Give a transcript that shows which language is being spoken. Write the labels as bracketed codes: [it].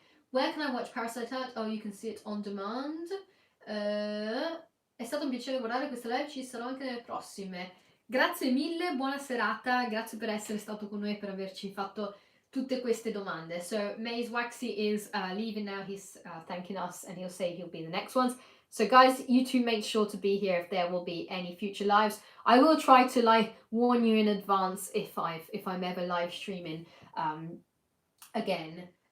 [en] Where can I watch Parasite at? Oh, you can see it on demand. [it] È stato un piacere guardare questa live, ci sarò anche nelle prossime. Grazie mille, buona serata, grazie per essere stato con noi e per averci fatto tutte queste domande. [en] So Maze Waxy is leaving now. He's thanking us, and he'll say he'll be in the next ones. So guys, you two make sure to be here if there will be any future lives. I will try to warn you in advance if I'm ever live streaming again.